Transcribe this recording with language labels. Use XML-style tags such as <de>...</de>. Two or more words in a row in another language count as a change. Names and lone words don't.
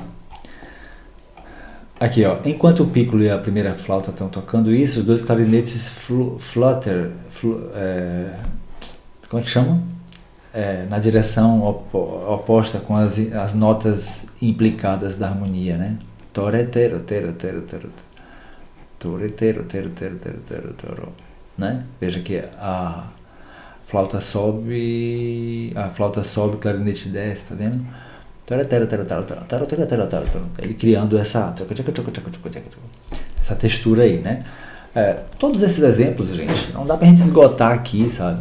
<pt>Aqui, ó. Enquanto o piccolo e a primeira flauta estão tocando isso, os dois clarinetes flutter, como é que chama? Na direção oposta com as notas implicadas da harmonia, né? Toretero, tero, tero, tero, toretero, tero, tero, tero, tero, tero, né? Veja que a flauta sobe, o clarinete desce, tá vendo? Ele criando essa textura aí, né? Todos esses exemplos, gente, não dá pra gente esgotar aqui, sabe?</pt>